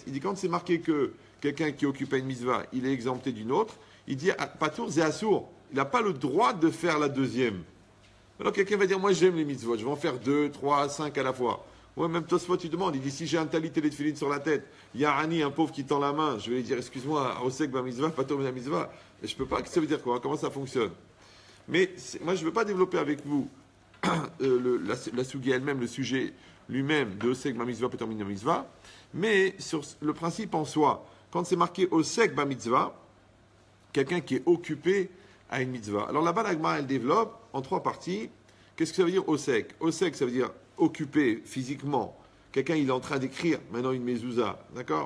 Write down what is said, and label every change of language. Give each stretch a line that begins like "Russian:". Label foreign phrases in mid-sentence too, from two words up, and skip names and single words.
French: Il dit quand c'est marqué que quelqu'un qui occupe une mitzvah, il est exempté d'une autre, il dit patour, c'est assour. Il n'a pas le droit de faire la deuxième. Alors quelqu'un va dire, moi j'aime les mitzvot, je vais en faire 2, 3, 5 à la fois. Ouais, même Tosfot, tu demandes, il dit, si j'ai un talit et les tefilines sur la tête, il y a Ani, un pauvre qui tend la main, je vais lui dire, excuse-moi,
Hebrew: עוסק במצוה פטור מן המצוה.
French: Et je peux pas, ça veut dire quoi? Comment ça fonctionne? Mais moi, je ne veux pas développer avec vous la sougia elle-même, le sujet lui-même de
Hebrew: עוסק במצוה פטור מן המצוה,
French: mais sur le principe en soi, quand c'est marqué
Hebrew: עוסק במצוה,
French: quelqu'un qui est occupé à une mitzvah. Alors là-bas, la Gemara, elle développe en 3 parties. Qu'est-ce que ça veut dire osek? Osek, ça veut dire occupé physiquement. Quelqu'un, il est en train d'écrire maintenant une mezouza, d'accord?